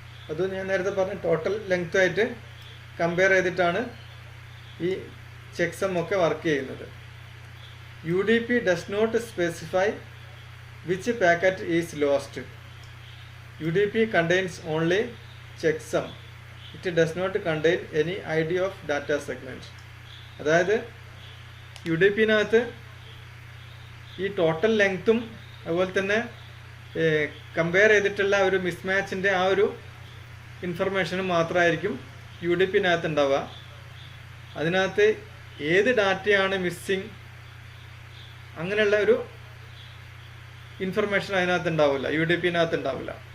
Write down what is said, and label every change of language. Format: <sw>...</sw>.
<ml>അത് ഞാൻ നേരത്തെ പറഞ്ഞ ടോട്ടൽ ലെങ്ത്തുമായിട്ട് കമ്പയർ ചെയ്തിട്ടാണ് ഈ ചെക്സം ഒക്കെ വർക്ക് ചെയ്യുന്നത്.</ml> <en>UDP does not specify which packet is lost. UDP contains only checksum. It does not contain any ID of data segment.</en> <ml>അതായത് UDPനകത്ത് ഈ ടോട്ടൽ ലെങ്ത്തും അതുപോലെ തന്നെ കമ്പയർ ചെയ്തിട്ടുള്ള ഒരു മിസ്മാച്ചിൻ്റെ ആ ഒരു ഇൻഫർമേഷനും മാത്രമായിരിക്കും UDPനകത്ത് ഉണ്ടാവുക. അതിനകത്ത് ഏത് ഡാറ്റയാണ് മിസ്സിങ് അങ്ങനെയുള്ള ഒരു ഇൻഫർമേഷൻ അതിനകത്ത് ഉണ്ടാവില്ല, UDPനകത്ത് ഉണ്ടാവില്ല.</ml>